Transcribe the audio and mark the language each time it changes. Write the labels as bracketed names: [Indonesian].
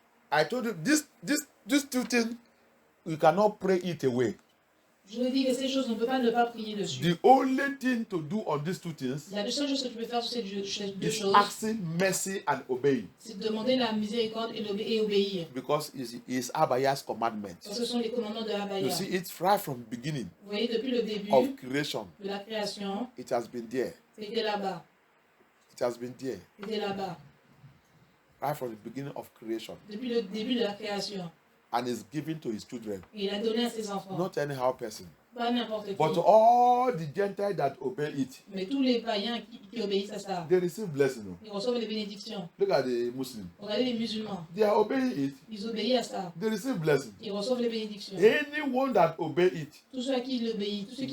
[English] I told you these two things, you cannot pray it away. [French] Je vous dis que ces choses, on ne peut pas ne pas prier dessus. [English] The only thing to do on these two things [French] La seule chose que tu peux faire sur ces deux [English] is [French] choses, [English] asking mercy and obeying, [French] c'est de demander la miséricorde et obéir. [English] because it's Abaya's commandment. [French] Parce que ce sont les commandements de [English] You [French] Abaya. [English] see, it's right from the beginning [French] Vous voyez, depuis le début [English] of creation. [French] de la création, [English] It has been there. [French] c'était là-bas. [English] It has been there. [French] C'était là-bas. [English] Right from the beginning of creation. [French] Depuis le début de la création. [English] And is given to his children. [French] Et il a donné à ses enfants. [English] Not anyhow person. [French] Pas n'importe qui. [English] But all the Gentiles that obey it, [French] Mais tous les païens qui obéissent à ça, [English] they receive blessing. [French] ils reçoivent les bénédictions. [English] Look at the Muslims. [French] Regardez les musulmans. [English] They are obeying it. [French] Ils obéissent à ça. [English] They receive blessing. [French] Ils reçoivent les bénédictions. [English] Anyone that obey it, [French] Tous ceux à qui il obéit, tous ceux qui